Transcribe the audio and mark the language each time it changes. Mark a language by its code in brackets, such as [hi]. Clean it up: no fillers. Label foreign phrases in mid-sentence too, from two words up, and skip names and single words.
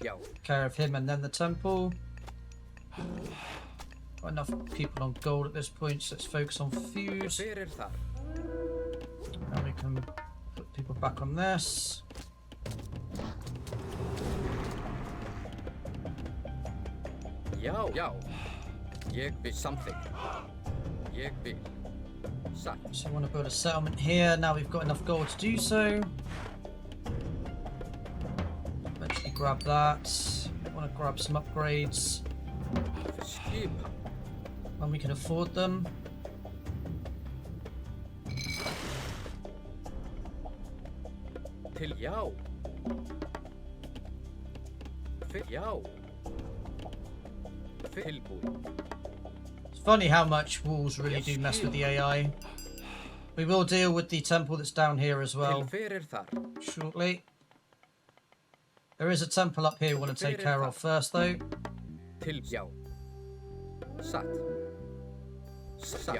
[is] Já. [en] care of him and then the temple. Got enough people on gold at this point, so let's focus on fuse. [is] Hver þar? [en] Now we can put people back on this. [is] Já. Já. Ég vil. Something. Ég vil. Satt. [en] So I want to build a settlement here. Now we've got enough gold to do so. Eventually grab that. Want to grab some upgrades Skip. when we can afford them. [is] Til. Já. Já. Tilbúin. [en] It's funny how much walls really do mess with the AI. We will deal with the temple that's down here as [is] Til [en] well [is] hver þar? [en] shortly. There is a temple up here we want to take care of first though. [is] Til. Já. Satt. Já.